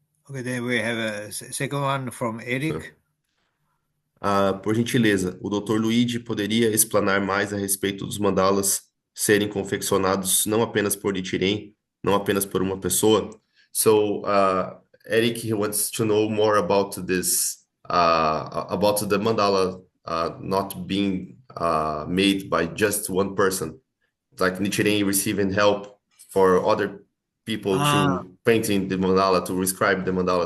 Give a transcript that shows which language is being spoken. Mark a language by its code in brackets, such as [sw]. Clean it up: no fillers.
[en] Okay, then we have a second one from Eric. [pt] Por gentileza, o Dr. Luigi poderia explanar mais a respeito dos mandalas serem confeccionados não apenas por Nichiren, não apenas por uma pessoa? [en] So, Eric he wants to know more about this, about the mandala not being made by just one person, like Nichiren receiving help for other people to painting the mandala, to describe the mandala.